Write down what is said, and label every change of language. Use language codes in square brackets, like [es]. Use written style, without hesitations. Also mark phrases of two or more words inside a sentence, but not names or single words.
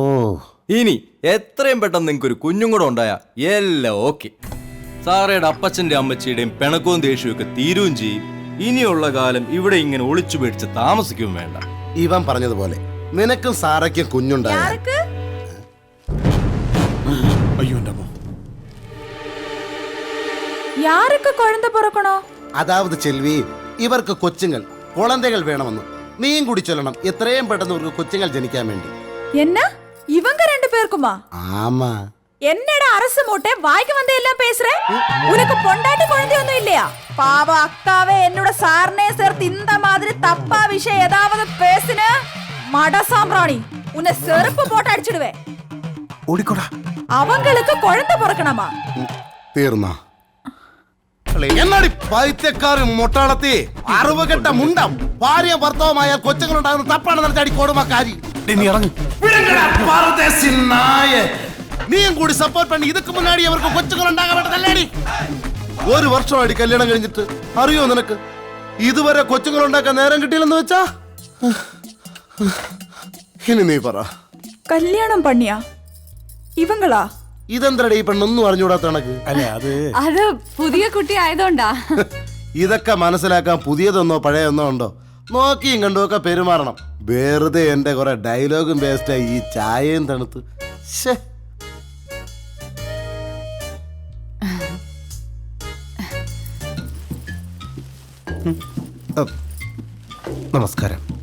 [ml] ഇനി എത്രയും പെട്ടെന്ന് നിങ്ങൾക്ക് ഒരു കുഞ്ഞും കൂടെ ഉണ്ടായ എല്ലാം ഓക്കെ. സാറയുടെ അപ്പച്ചന്റെ അമ്മച്ചിയുടെയും പിണക്കവും ദേഷ്യവും ഒക്കെ തീരുകയും ചെയ്യും. ഇനിയുള്ള കാലം ഇവിടെ ഇങ്ങനെ ഒളിച്ചു പേടിച്ച് താമസിക്കുകയും വേണ്ട. ഇവൻ പറഞ്ഞതുപോലെ നിനക്കും സാറയ്ക്കും കുഞ്ഞുണ്ടായ അയ്യോ എന്റെ അമ്മ. [ta] யாருக்கு குழந்தை பிறக்கணும்? [ml] അതാവത് ചെൽവി, ഇവർക്ക് കൊച്ചുങ്ങൾ കുളന്തകൾ വേണമെന്ന് നീയും കൂടി ചൊല്ലണം, എത്രയും പെട്ടെന്ന് ഇവർക്ക് കൊച്ചുങ്ങൾ ജനിക്കാൻ വേണ്ടി. [ta] என்ன இவங்க 2 பேருக்குமா? ആമാ, என்னடா அரசு மூட்டை வாய்க்கு வந்து எல்லாம் பேசுற? உனக்கு பொண்டாட்டி குழந்தை ஒன்னும் இல்லையா? பாவ அக்காவே என்னோட சார்னே சேர்த்து இந்த மாதிரி தப்பா விஷயம் ஏதாவது பேசுன மட சாம்பிராணி உன்னை செருப்பு போட்டு அடிச்சிடுவேன். [ml] ഓടിക്കോടാ. [ta] அவங்களுக்கு குழந்தை பிறக்கணுமா? [ml] തീർന്നാ? എന്നാടി പൈത്യക്കാർ മൊട്ടാളത്തി അറിവുകെട്ട മുണ്ടം ഭാര്യ ഭർത്താവുമായ കൊച്ചുങ്ങളുണ്ടാകുന്ന തപ്പാണ് നടത്തി കൊടുമാക്കാരി. നീയും കൂടി സപ്പോർട്ട് പണി ഇതൊക്കെ മുന്നാടി അവർക്ക് കൊച്ചുങ്ങൾ ഉണ്ടാകാൻ വേണ്ടതല്ലേടി? 1 വർഷമായിട്ട് കല്യാണം കഴിഞ്ഞിട്ട് അറിയോ നിനക്ക് ഇതുവരെ കൊച്ചുങ്ങൾ ഉണ്ടാക്കാൻ നേരം കിട്ടിയില്ലെന്ന് വെച്ചാ? ഇനി നീ പറ, [ta] கல்யாணம் பண்ணியா இவங்களா? [ml] ഇതെന്തരടി ഈ പെണ്ണൊന്നും അറിഞ്ഞുകൂടാത്ത കണക്ക്? അത് പുതിയ കുട്ടി ആയതുകൊണ്ടാ. ഇതൊക്കെ മനസ്സിലാക്കാൻ പുതിയതൊന്നോ പഴയൊന്നോ ഉണ്ടോ? നോക്കിയും കണ്ടുമൊക്കെ പെരുമാറണം. വെറുതെ എന്റെ കുറെ ഡയലോഗും വേസ്റ്റായി ഈ ചായയും തണുത്ത്. നമസ്കാരം.